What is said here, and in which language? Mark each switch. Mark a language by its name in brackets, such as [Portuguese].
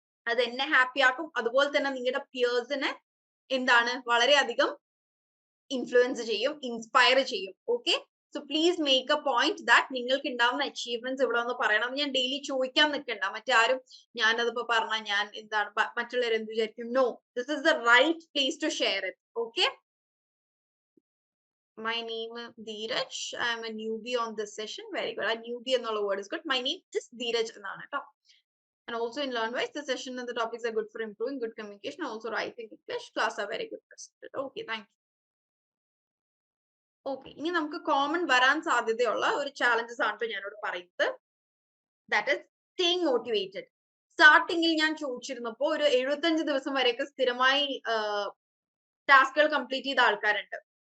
[Malayalam] അത് എന്നെ ഹാപ്പി ആക്കും, അതുപോലെ തന്നെ നിങ്ങളുടെ പിയേഴ്സിനെ എന്താണ് വളരെയധികം ഇൻഫ്ലുവൻസ് ചെയ്യും, ഇൻസ്പയർ ചെയ്യും. Okay, [English] so please make a point that [Malayalam] നിങ്ങൾക്ക് ഉണ്ടാവുന്ന അച്ചീവ്മെന്റ്സ് ഇവിടെ ഒന്ന് പറയണം. ഞാൻ ഡെയിലി ചോദിക്കാൻ നിൽക്കണ്ട, മറ്റാരും ഞാനതിപ്പോ പറഞ്ഞാൽ ഞാൻ എന്താണ് മറ്റുള്ളവർ എന്ത് വിചാരിക്കും. [English] No, this is the right place to share it. Okay, my name is Dheeraj. I am a newbie on this session. Very good. A newbie എന്നുള്ള word is good. My name is Dheeraj [Malayalam] എന്നാണ് കേട്ടോ. [English] And also in LearnWise, the session and the topics are good for improving good communication. Also writing English class are very good presented. Okay, thank you. [Malayalam] Okay, ഇനി നമുക്ക് common വരാൻ സാധ്യതയുള്ള ഒരു challenges ആണ് ഞാനോട് പറയുന്നത്. [English] That is staying motivated. [Malayalam] സ്റ്റാർട്ടിങ്ങിൽ ഞാൻ ചോദിച്ചിരുന്നപ്പോ ഒരു 75 ദിവസം വരെയൊക്കെ സ്ഥിരമായി ടാസ്കുകൾ കംപ്ലീറ്റ് ചെയ്ത ആൾക്കാരുണ്ട്.